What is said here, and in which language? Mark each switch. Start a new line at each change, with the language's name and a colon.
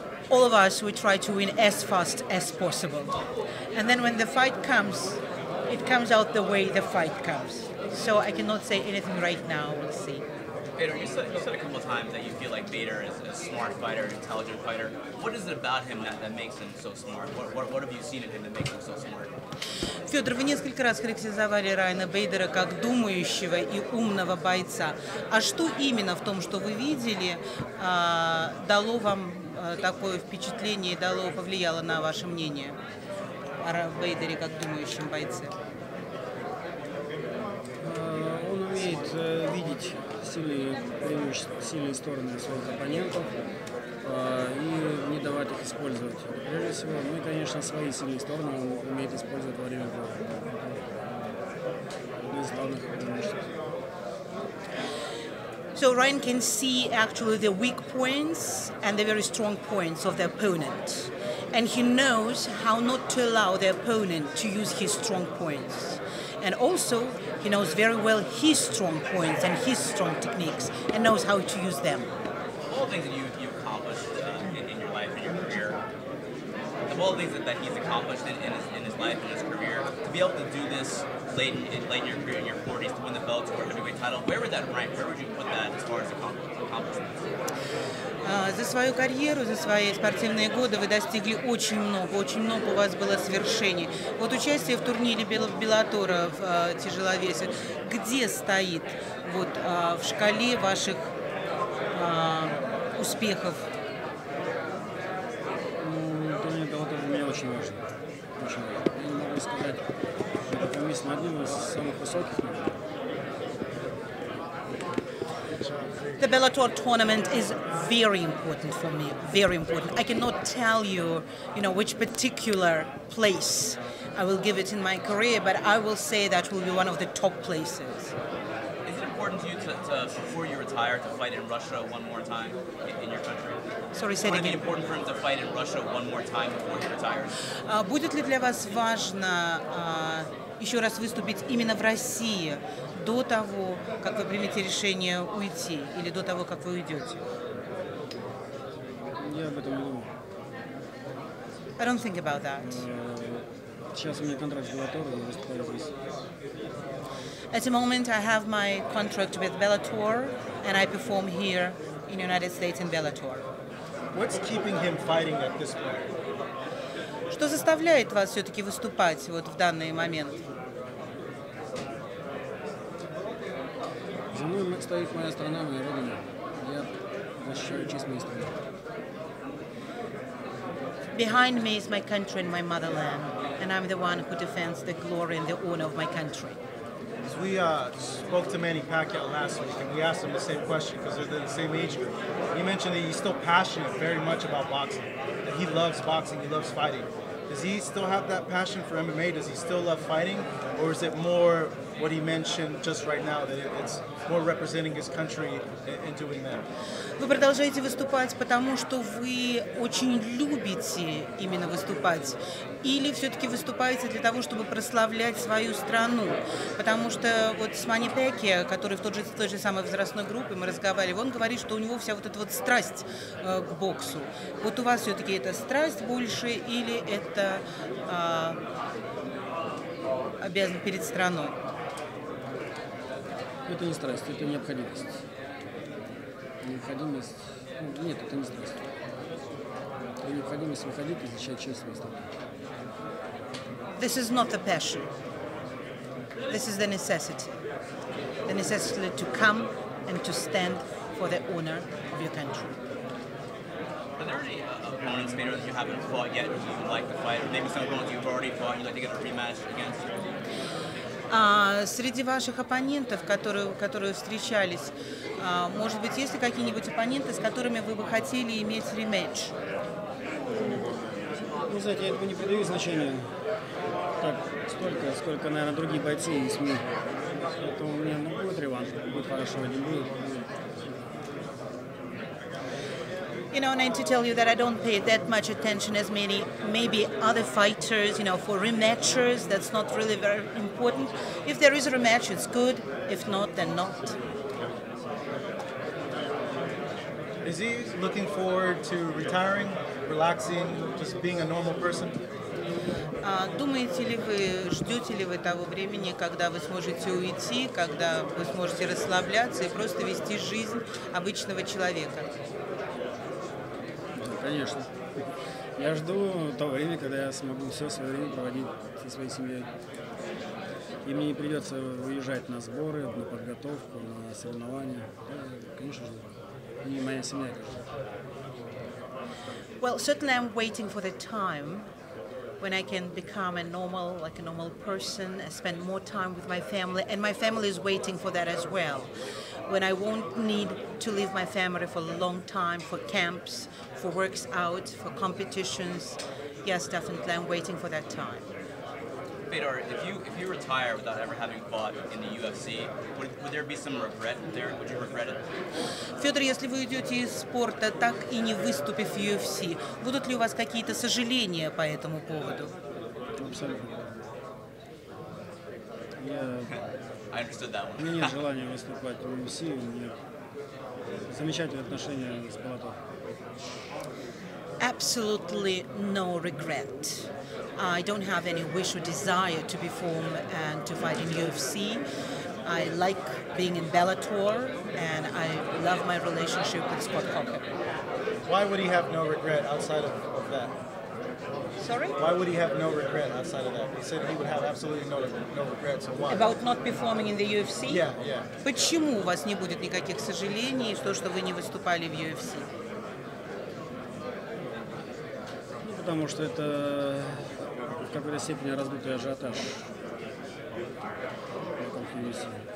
English: All of us, we try to win as fast as possible. And then when the fight comes, it comes out the way the fight comes. So I cannot say anything right now, we'll see. Fedor, you said a couple of times that you feel like Fedor is a smart fighter, an intelligent fighter. What is it about him that makes him so smart? What have you seen in him that makes him so smart?
Russian: Федор, вы несколько раз характеризовали Райана Бейдера как думающего и умного бойца. А что именно в том, что вы видели, дало вам такое впечатление, повлияло на ваше мнение о Бейдере как думающем бойце? Он умеет видеть сильные стороны своих оппонентов и не давать их использовать. Прежде всего, и, конечно, свои сильные стороны он умеет использовать во время боя. Одно из главных преимуществ.
English: So Ryan can see actually the weak points and the very strong points of the opponent. And he knows how not to allow the opponent to use his strong points. And also, he knows very well his strong points and his strong techniques and knows how to use them. All the things that you've accomplished in your life, in your career, all the things that he's accomplished in his life, in his career, to be able to do this late in your career, in your 40s, to win the Bellator heavyweight title, where would that rank? Where would you put that as far as accomplishments?
Russian: За свою карьеру, за свои спортивные годы вы достигли очень много у вас было свершений. Вот участие в турнире Беллатора в тяжеловесе, где стоит вот, в шкале ваших успехов? Турнир Беллатора для меня очень важен. Я могу сказать, что мы на одном из самых высоких.
English: The Bellator tournament is very important for me, very important. I cannot tell you, which particular place I will give it in my career, but I will say that will be one of the top places. Is it important to you to before you retire, to fight in Russia one more time in your country? Sorry, say it again. Would it be important for him to fight in Russia one more time before he retires?
Russian: Будет ли для вас важно еще раз выступить именно в России до того, как вы примете решение уйти, или до того, как вы уйдете? Я об этом не думаю.
English: I don't think about that.
Russian: Сейчас у меня контракт с Bellator, я выступаю здесь.
English: At the moment, I have my contract with Bellator, and I perform here in the United States in Bellator. What's keeping him fighting at this point?
Russian: Что заставляет вас все-таки выступать вот в данный момент? стоит моя страна, моя родина. Я защищаю честь моей страны.
English: Behind me is my country and my motherland, and I'm the one who defends the glory and the honor of my country. As we spoke to Manny Pacquiao last week, and we asked him the same question because they're the same age group. He mentioned that he's still passionate very much about boxing, that he loves boxing, he loves fighting. Does he still have that passion for MMA? Does he still love fighting? Or is it more what he mentioned just right now, that it's more representing his country and doing that?
Russian: Вы продолжаете выступать, потому что вы очень любите именно выступать? Или все-таки выступаете для того, чтобы прославлять свою страну? Потому что вот с Манни Пакьяо, который в той же самой возрастной группе, мы разговаривали, он говорит, что у него вся вот эта вот страсть к боксу. Вот у вас все-таки это страсть больше или это обязан перед страной? Это не страсть, это необходимость. Необходимость... Нет, это не страсть. Это необходимость выходить и защищать честь своей страны.
English: This is not a passion. This is the necessity. The necessity to come and to stand for the honor of your country. Are there any opponents, Fedor, that you haven't fought yet who you would like to fight, or maybe some opponents you've already fought and you'd like to get a rematch against?
Russian: Среди ваших оппонентов, которые встречались, может быть, есть ли какие-нибудь оппоненты, с которыми вы бы хотели иметь рематч? Ну, знаете, я этому не придаю значения. Так, сколько, наверное, другие бойцы и СМИ. Поэтому мне будет реванш, будет хорошо, не будет.
English: You know, and to tell you that I don't pay that much attention as maybe other fighters, you know, for rematchers, that's not really very important. If there is a rematch, it's good. If not, then not. Is he looking forward to retiring, relaxing, just being a normal person?
Russian: Думаете ли вы, ждете ли вы того времени, когда вы сможете уйти, когда вы сможете расслабляться и просто вести жизнь обычного человека? Конечно. Я жду того времени, когда я смогу все свое время проводить со своей семьей. И мне не придется уезжать на сборы, на подготовку, на соревнования. Я, конечно же, и моя семья, конечно.
English: Well, certainly I'm waiting for the time when I can become a normal person, spend more time with my family, and my family is waiting for that as well. When I won't need to leave my family for a long time, for camps, for works out, for competitions. Yes, definitely, I'm waiting for that time. Fedor, if you retire without ever having fought in the UFC, would there be some regret there? Would you regret it?
Russian: Федор, если вы уйдете из спорта, так и не выступив в UFC, будут ли у вас какие-то сожаления по этому поводу? Абсолютно.
English: I understood that one.
Russian: У меня нет желания выступать в UFC, у меня замечательные отношения с Bellator.
English: Absolutely no regret. I don't have any wish or desire to perform and to fight in UFC. I like being in Bellator, and I love my relationship with Scott Coker. Why would he have no regret outside of that? Sorry? Why would he have no regret outside of that? He said he would have absolutely no regret, so why? About not performing in the UFC? Yeah, yeah.
Russian: Почему у вас не будет никаких сожалений, что вы не выступали в UFC? Потому что это в какой-то степени раздутый ажиотаж вокруг UFC.